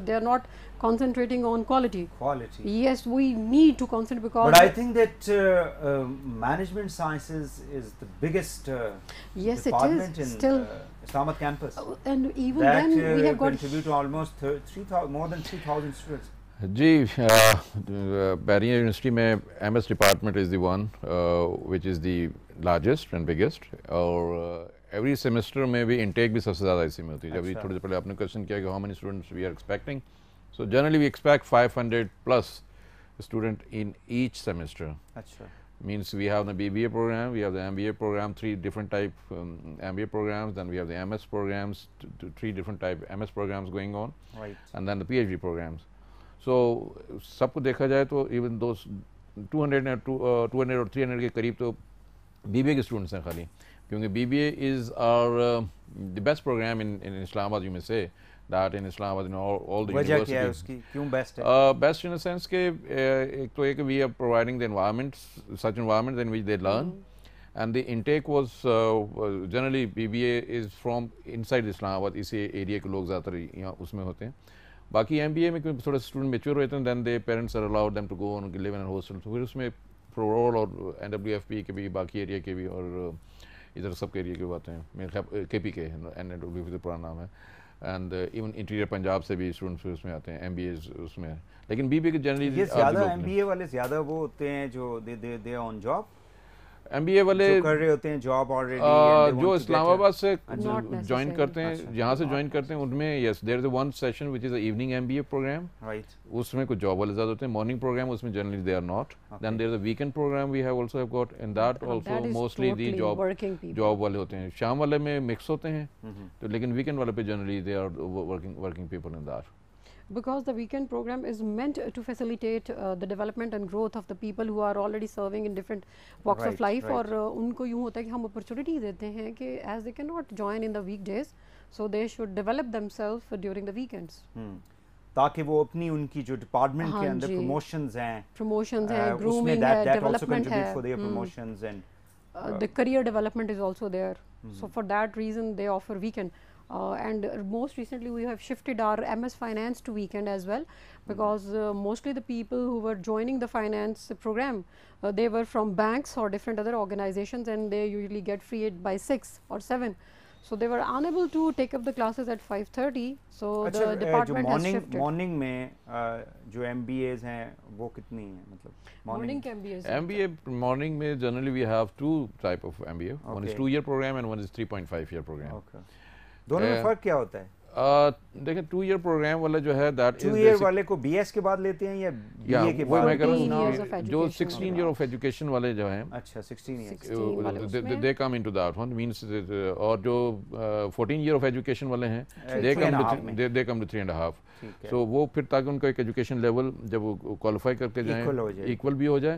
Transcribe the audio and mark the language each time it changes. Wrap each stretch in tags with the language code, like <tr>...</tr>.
<en>They are not concentrating on quality. Yes, we need to concentrate because but I think that management sciences is the biggest yes, department it is in still Islamabad campus and even that then we have got contribute to almost 3,000 more than 3,000 students.</en> <ur>جی بحریہ university میں M S department</ur> <en>is the one which is the largest and biggest,</en> <ur>اور every semester میں بھی intake بھی سب سے زیادہ اسی میں ہوتی ہے۔ جب تھوڑی دیر پہلے آپ نے کوشچن کیا کہ</ur> <en>How many students we are expecting, so generally we expect 500+ student in each semester.</en> <ur>اچھا،</ur> <en>means we have the BBA program, we have the MBA program, 3 different type MBA programs, then we have the MS programs, 3 different type MS programs going on, right, and then the PhD programs. So</en> <ur>سب کو دیکھا جائے تو even those 200 اور 300 کے قریب تو BBA کے students ہیں خالی، کیونکہ</ur> <en>BBA is our the best program in Islamabad. You may say that in Islamabad, you know, all the</en> <ur>وجہ کیا ہے</ur> <en>universities.</en> <ur>اس کی، کیوں بیسٹ ہے؟</ur> <en>Best in a sense</en> <ur>کہ ایک تو یہ کہ</ur> <en>we are providing the environments, such environments in which they learn, and the intake was generally BBA is from inside Islamabad.</en> <ur>اسی ایریا کے لوگ زیادہ تر یہاں اس میں ہوتے ہیں. باقی ایم بی اے میں تھوڑا اسٹوڈنٹ میچور ہوتے ہیں،</ur> <en>then they parents are allowed them to go in live in hostel,</en> <ur>تو پھر اس میں پرول اور NWFP کے بھی باقی ایریا کے بھی اور ادھر سب کے ایریا کی باتیں ہیں. میرے خیال KP کے NWFP سے پورا نام ہے. اینڈ ایون انٹیریئر پنجاب سے بھی اسٹوڈنٹس اس میں آتے ہیں, MBAs اس میں. لیکن BBA کے جنرلی یہ زیادہ MBA والے زیادہ وہ ہوتے ہیں جو</ur> <en>they on job,</en> <ur>MBA والے کر رہے ہوتے ہیں جاب آلریڈی, جو اسلام آباد سے جوائن کرتے ہیں, یہاں سے جوائن کرتے ہیں, ان میں</ur> <en>Yes there is one session which is a evening MBA program.</en> <ur>اس میں کچھ جاب والے زیادہ ہوتے ہیں. مارننگ پروگرام اس میں</ur> <en>Generally they are not. Then there is a weekend program we have also have got, in that also mostly</en> <ur>the job والے ہوتے ہیں. شام والے میں مکس ہوتے ہیں تو, لیکن ویکینڈ والے پہ</ur> <en>Generally they are working people in that. Because the weekend program is meant to facilitate the development and growth of the people who are already serving in different walks of life.</en> <ur>اور ان کو یوں ہوتا ہے کہ ہم opportunity دیتے ہیں کہ</ur> <en>as they cannot join in the weekdays, so they should develop themselves during the weekends.</en> <ur>تاکہ وہ اپنی ان کی جو ڈپارٹمنٹ کے اندر پروموشنز ہیں, grooming ہے, development ہے,</ur> <en>for their promotions and the career development is also there. So for that reason they offer weekend. And most recently we have shifted our MS Finance to weekend as well, because mostly the people who were joining the finance program, they were from banks or different other organizations, and they usually get free by 6 or 7. So they were unable to take up the classes at 5:30. So the department has shifted.</en> <ur>morning میں جو MBAs ہیں وہ کتنی ہیں, مطلب</ur> <en>morning MBAs. MBA morning میں generally we have two type of MBA. One is 2-year program and one is 3.5-year program. Okay.</en> <ur>دونوں میں فرق کیا ہوتا ہے؟ دیکھیں 2-year پروگرام والا جو ہے دیٹ 2 ایئر والے کو BS کے بعد لیتے ہیں یا BA کے بعد؟ میں کہہ رہا ہوں جو 16 year of education والے جو ہیں, اچھا 16 years,</ur> <en>they come into that one means,</en> <ur>اور جو 14 year of education والے ہیں</ur> <en>they come to 3.5.</en> <ur>so وہ پھر تاکہ ان کا ایک ایجوکیشن لیول جب وہ کوالیفائی کرتے جائیں ایکول بھی ہو جائے.</ur>